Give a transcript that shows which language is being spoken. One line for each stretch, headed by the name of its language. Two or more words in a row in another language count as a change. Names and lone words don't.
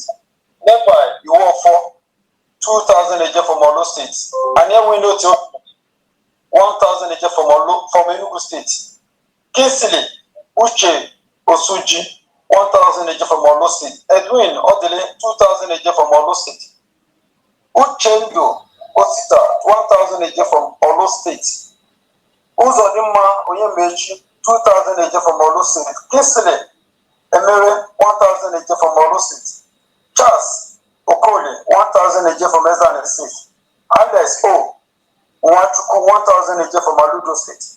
English: Nebai Iwofo 2,000 a year from Olo State. And here we know 1,000 a year from Enugu State. Kinsley Uche Osuji 1,000 a year from Olo State. Edwin Odele 2,000 a year from Olo State. Uchendo Osita 1,000 a year from Olo State. Uzodima Onyemechi 2,000 a year from Olo State. Kinsley Emere 1,000 a year from Olo State. Charles Okole 1,000 a year from Ezani State. Alex O Nwachuku 1,000 a year from Aludo State.